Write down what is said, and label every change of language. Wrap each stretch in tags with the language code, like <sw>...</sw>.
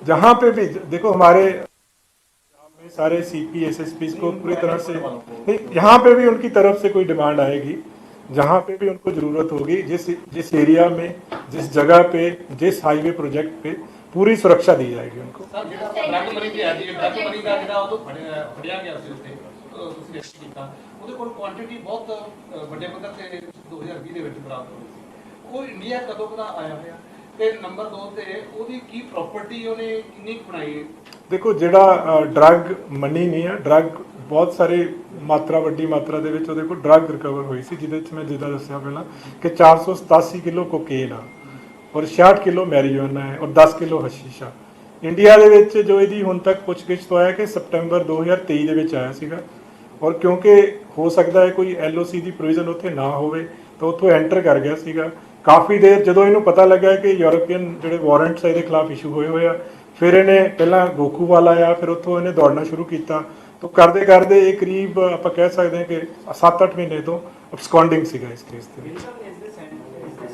<hi>जहाँ पे भी देखो हमारे सारे CP SSPs को पूरी तरह से नहीं, यहाँ पे भी उनकी तरफ से कोई डिमांड आएगी, जहाँ पे भी उनको जरूरत होगी, जिस एरिया में, जिस जगह पे, जिस हाईवे प्रोजेक्ट पे पूरी सुरक्षा दी जाएगी उनको।</hi> <pa>ਸਰ ਜਿਹੜਾ ਡਰਗ ਮਨੀ ਤੇ ਆ ਜੀ ਡਰਗ ਮਨੀ ਦਾ ਜਿਹੜਾ ਉਹ ਫੜਿਆ ਗਿਆ ਸੀ ਉੱਥੇ ਤੁਸੀਂ ਰੈਸਟ ਕੀਤਾ, ਉਹਦੇ ਕੋਲ ਕੁਆਂਟੀਟੀ ਬਹੁਤ ਵੱਡੇ ਪੱਧਰ ਤੇ 2020 ਦੇ ਵਿੱਚ ਬਰਾਮਦ ਹੋਈ ਸੀ। ਉਹ ਇੰਡੀਆ ਕਦੋਂ ਦਾ ਆਇਆ ਹੋਇਆ ਤੇ ਨੰਬਰ 2 ਤੇ ਉਹਦੀ ਕੀ ਪ੍ਰਾਪਰਟੀ ਉਹਨੇ ਕਿੰਨੀ ਕੁ ਬਣਾਈ ਹੈ? ਦੇਖੋ ਜਿਹੜਾ ਡਰਗ ਮਨੀ ਨਹੀਂ ਹੈ, ਡਰਗ ਬਹੁਤ ਸਾਰੇ ਮਾਤਰਾ, ਵੱਡੀ ਮਾਤਰਾ ਦੇ ਵਿੱਚ ਉਹਦੇ ਕੋਲ ਡਰਗ ਰਿਕਵਰ ਹੋਈ ਸੀ, ਜਿਹਦੇ ਵਿੱਚ ਮੈਂ ਜਿੱਦਾਂ ਦੱਸਿਆ ਪਹਿਲਾਂ ਕਿ 487 ਕਿਲੋ ਕੋਕੇਨ ਆ ਔਰ 66 ਕਿਲੋ ਮੈਰੀਜੁਆਨਾ ਹੈ ਔਰ 10 ਕਿਲੋ ਹਸ਼ੀਸ਼ਾ। ਇੰਡੀਆ ਦੇ ਵਿੱਚ ਜੋ ਇਹਦੀ ਹੁਣ ਤੱਕ ਪੁੱਛਗਿੱਛ ਤੋਂ ਆਇਆ ਕਿ ਸਤੰਬਰ 2023 ਦੇ ਵਿੱਚ ਆਇਆ ਸੀਗਾ ਔਰ ਕਿਉਂਕਿ ਹੋ ਸਕਦਾ ਹੈ ਕੋਈ LOC ਦੀ ਪ੍ਰੋਵੀਜ਼ਨ ਉੱਥੇ ਨਾ ਹੋਵੇ ਤਾਂ ਉੱਥੋਂ ਐਂਟਰ ਕਰ ਗਿਆ ਸੀਗਾ। ਕਾਫੀ ਦੇਰ ਜਦੋਂ ਇਹਨੂੰ ਪਤਾ ਲੱਗਾ ਕਿ ਯੂਰੋਪੀਅਨ ਜਿਹੜੇ ਵਾਰੰਟਸ ਇਹਦੇ ਖਿਲਾਫ ਇਸ਼ੂ ਹੋਏ ਆ, ਫਿਰ ਇਹਨੇ ਪਹਿਲਾਂ ਗੋਕੂਵਾਲ ਆਇਆ, ਫਿਰ ਉੱਥੋਂ ਇਹਨੇ ਦੌੜਨਾ ਸ਼ੁਰੂ ਕੀਤਾ।</pa> <hi>तो करते करते ये करीब आप कह सकते हैं कि 7-8 महीने तो absconding</hi> <pa>ਸੀਗਾ ਇਸ ਕੇਸ ਦੇ ਵਿੱਚ।</pa>